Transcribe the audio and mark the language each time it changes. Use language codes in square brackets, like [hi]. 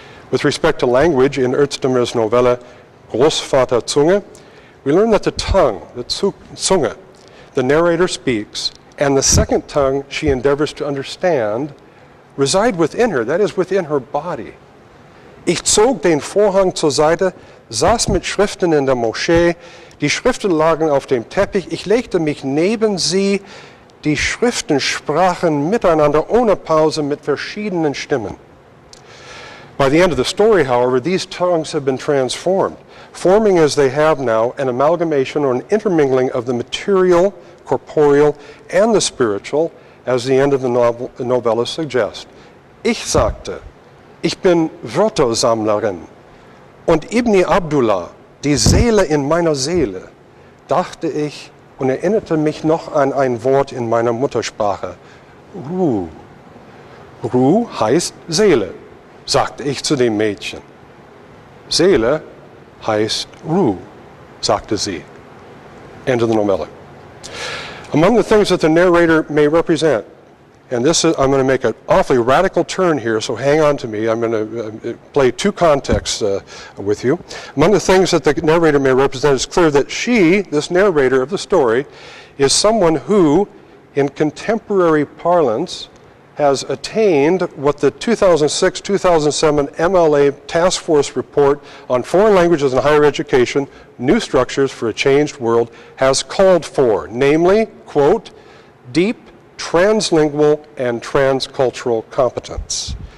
[en] With respect to language, in Özdamar's novella Großvaterzunge, we learn that the tongue, the Zunge, the narrator speaks, and the second tongue she endeavors to understand, reside within her, that is, within her body. [de] Ich zog den Vorhang zur Seite, saß mit Schriften in der Moschee, die Schriften lagen auf dem Teppich, ich legte mich neben sie, die Schriften sprachen miteinander ohne Pause mit verschiedenen Stimmen. [en] By the end of the story, however, these tongues have been transformed, forming as they have now an amalgamation or an intermingling of the material, corporeal, and the spiritual, as the end of the novella suggests. [de] Ich sagte, ich bin Wörtersammlerin und Ibn Abdullah, die Seele in meiner Seele, dachte ich und erinnerte mich noch an ein Wort in meiner Muttersprache. Ruh. Ruh heißt Seele, sagte ich zu dem Mädchen. Seele heißt Ruh, sagte sie. [en] End of the novella. Among the things that the narrator may represent, and this is, I'm going to make an awfully radical turn here, so hang on to me. I'm going to play two contexts with you. Among the things that the narrator may represent, it's clear that she, this narrator of the story, is someone who, in contemporary parlance, has attained what the 2006-2007 MLA Task Force report on foreign languages and higher education, new structures for a changed world, has called for, namely, quote, deep translingual and transcultural competence.